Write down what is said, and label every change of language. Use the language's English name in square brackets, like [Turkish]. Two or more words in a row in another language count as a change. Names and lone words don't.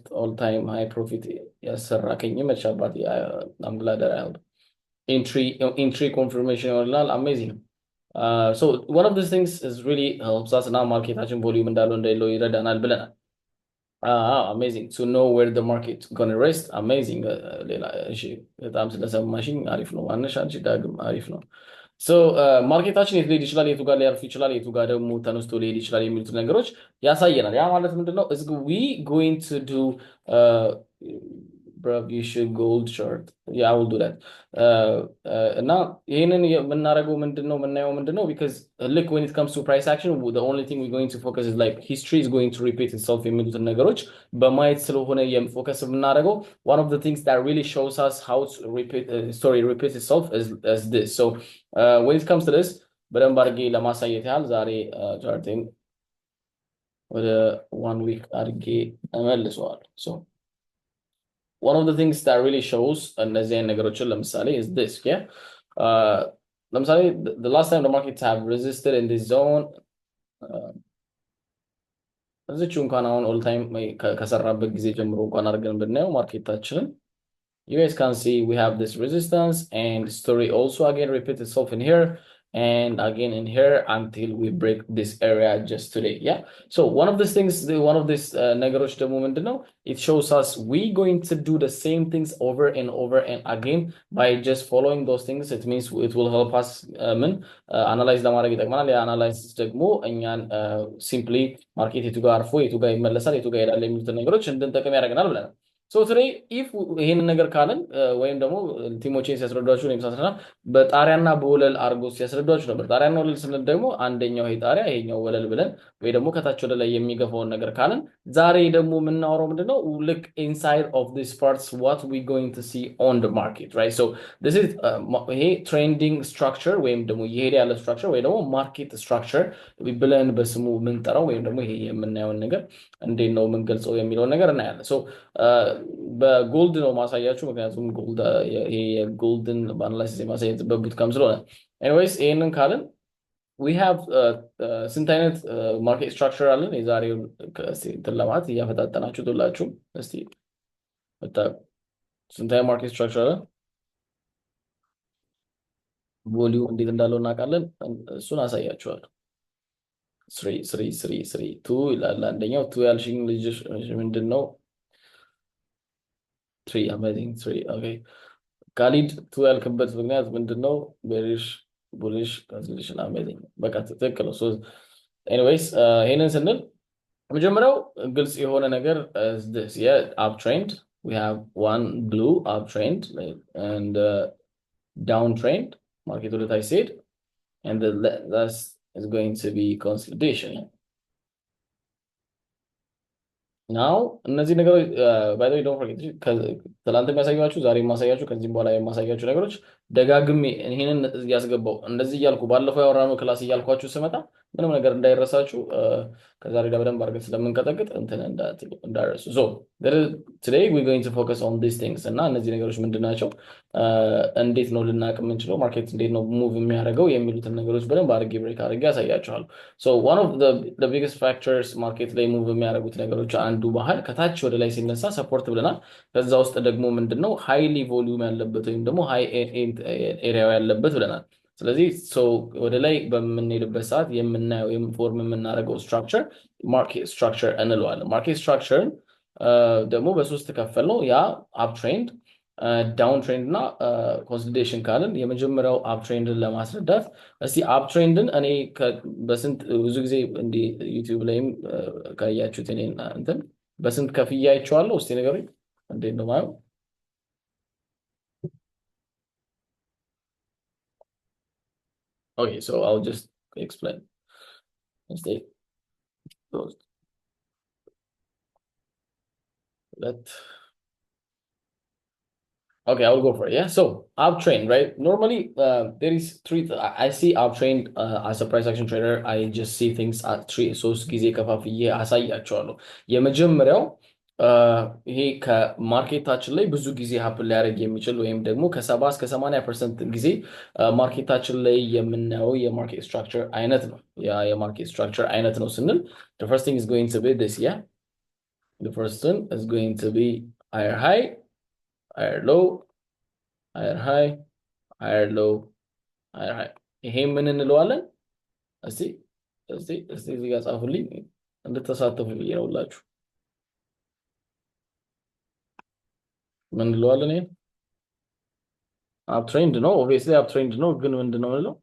[English] all time high profit [Amharic] ያሰራከኝ መቻባት አምግላደር አይል [English] entry confirmation [Amharic] ይሆናል። አሜዚንግ [English] so one of these things is really helps us now [Amharic] ማርኬታችን ቮሊዩም እንዳለው እንደሌለው ይረዳናል ብለናል። [English] amazing to know where the market going to rest amazing [Amharic] ሌላ እሺ በጣም ስለሰማሽኝ አሪፍ ነው። ማነሽ አንቺ ዳግም አሪፍ ነው። ሶ ማርኬታችን የት ሊሄድ ይችላል፣ የቱ ጋር ሊያርፍ ይችላል፣ የቱ ጋር ደግሞ ተነስቶ ሊሄድ ይችላል የሚሉት ነገሮች ያሳየናል። ያ ማለት ምንድነው? [English] is we going to do bro you should gold chart yeah I will do that [Amharic] እና ይሄንን የምናደርገው ምንድነው [English] because look when it comes to price action the only thing we're going to focus is like history is going to repeat itself [Amharic] የሚሉትን ነገሮች በማየት ስለሆነ የፎከስ የምናደርገው [English] one of the things that really shows us how to repeat itself is this so when it comes to this [Amharic] በደንብ አድርጌ ለማሳየት ያህል ዛሬ ቻርቲንግ ወደ 1 week አድርጌ እመልሰዋለሁ። [English] so one of the things that really shows [Amharic] እነዚህ አይነት ነገሮችን ለምሳሌ [English] is this yeah ለምሳሌ the last time the markets have resisted in this zone [Amharic] እዚቹ እንኳን አሁን ኦል ታይም ከሰራበት ጊዜ ጀምሮ እንኳን አድርገን ብናየው ማርኬታችንን [English] you guys can see we have this resistance and story also again repeat itself in here and again in here until we break this area just today yeah so one of these things one of this [Amharic] ነገሮች ደግሞ ምንድነው [English] it shows us we going to do the same things over and over and again by just following those things it means it will help us analyze [Amharic] ለማድረግ ይጠቅመናል። ያ አናላይሲስ ደግሞ እኛን simply ማርኬት የቱ ጋር አርፎ የቱ ጋር ይመለሳል የቱ ጋር ይሄዳል የሚሉትን ነገሮች እንድንጠቀም ያደርገናል ብለናል። so [English] today if [Amharic] ይሄን ነገር ካለን ወይም ደግሞ ቲሞቼን ሲያስረዷችሁ ነው የሚሳሰና በጣሪያና በወለል አርጎ ሲያስረዷችሁ ነበር። ጣሪያና ወለል ስንል ደግሞ አንደኛው ይሄ ጣሪያ ይሄኛው ወለል ብለን ወይ ደግሞ ከታች ወደ ላይ የሚገፋውን ነገር ካለን ዛሬ ደግሞ የምናወራው ምንድነው [English] look inside of these parts what we going to see on the market right so this is ይሄ trending [Amharic] structure ወይም ደግሞ ይሄድ ያለ structure ወይ ደግሞ [English] market structure [Amharic] ብለን በስሙ ምንጠራው ወይም ደግሞ ይሄ የምናየው ነገር እንዴት ነው የምንገልጸው የሚለውን ነገር እናያለን። so በጎልድ ነው ማሳያችሁ ምክንያቱም ጎልድ ይሄ የጎልድን አናላይሲስ የማሳየት በቡት ካም ስለሆነ ኤኒዌይስ ይሄንን ካልን [English] we have [Amharic] ስንት አይነት [English] market structure [Amharic] አለን የዛሬው ለማለት እያፈጣጠናችሁ ትላችሁ እስቲ ስንት አይነት [English] market structure [Amharic] አለን ቮሊዩም እንዴት እንዳለው እናውቃለን። እሱን አሳያችኋለሁ። ስሪ ስሪ ስሪ ስሪ ቱ ይላል አንደኛው። ቱ ያልሽኝ ልጅሽ ምንድን ነው? [English] three amazing three okay። [Amharic] ካሊድ ቱ ያልክበት ምክንያት ምንድን ነው? [English] bearish bullish cancellation amazing። [Amharic] በቃ ትክክል ነው። ኤኒዌይስ ይሄንን ስንል መጀመሪያው ግልጽ የሆነ ነገር የአፕ ትሬንድ [English] we have one blue uptrend and downtrend market [Amharic] ወደ ታች ሲሄድ [English] and that is going to be consolidation. [Amharic] ናው እነዚህ ነገሮች [English] by the way don't forget [Amharic] ትላንት የሚያሳያችሁ ዛሬ የማሳያችሁ ከዚህም በኋላ የማሳያችሁ ነገሮች ደጋግሜ ይሄንን እያስገባው እንደዚህ እያልኩ ባለፈው ያወራነው ክላስ እያልኳችሁ ስመጣ ምንም ነገር እንዳይረሳችሁ ከዛሬ ጋር በደንብ አድርገን ስለምንቀጠቅጥ እንትን እንዳረሱ today [English] we're going to focus on these things [Amharic] እና እነዚህ ነገሮች ምንድን ናቸው፣ እንዴት ነው ልናቅ የምንችለው፣ ማርኬት እንዴት ነው ሙቭ የሚያደርገው የሚሉትን ነገሮች በደንብ አድርጌ ብሬክ አድርጌ ያሳያችኋለሁ። [English] so one of the biggest factors [Amharic] ማርኬት ላይ ሙቭ የሚያደርጉት ነገሮች አንዱ ባህል ከታች ወደ ላይ ሲነሳ ሰፖርት ብለናል። ከዛ ውስጥ ደግሞ ምንድነው [English] highly volume [Amharic] ያለበት ወይም ደግሞ ሃይ ኤሪያው ያለበት ብለናል። ስለዚህ ወደ ላይ በምንሄድበት ሰዓት የምናየው ፎርም የምናደርገው [English] structure market structure [Amharic] እንለዋለን። ማርኬት ስትራክቸርን ደግሞ በሶስት ከፈል ነው። ያ [English] up trend, down trend [Amharic] እና ኮንሶሊዴሽን ካልን የመጀመሪያው አፕ ትሬንድን ለማስረዳት እስቲ አፕ ትሬንድን እኔ በስንት ብዙ ጊዜ እንዲህ ዩቲዩብ ላይም ካያችሁት እኔ እንትን በስንት ከፍያ አይቼዋለሁ። እስቲ ንገሩኝ እንዴት ነው ማየው? [English] Okay, so I'll just explain. Stay closed. Okay, I'll go for it. Yeah. So uptrend, right? Normally, there is three. I see uptrend as a price action trader. I just see things at three. [Amharic] So ጊዜ ከፋፍዬ አሳያቸዋለሁ። የመጀመሪያው ይሄ ከማርኬታችን ላይ ብዙ ጊዜ ሀፕን ሊያደርግ የሚችል ወይም ደግሞ ከ70 እስከ 80% ጊዜ ማርኬታችን ላይ የምናየው የማርኬት ስትራክቸር አይነት ነው። ያ የማርኬት ስትራክቸር አይነት ነው ስንል [English] the first thing is going to be this, yeah. The first one is going to be higher high, higher low, higher high, higher low, higher high. [Amharic] ይሄ ምን እንለዋለን? እስቲ እዚህ ጋር ጻፉልኝ እንድትሳተፉ ብዬ ነው ሁላችሁ። ምን እንለዋለን? ይሄ [English] up trend [Amharic] ነው። [English] obviously up trend [Amharic] ነው፣ ግን ምንድን ነው የምንለው?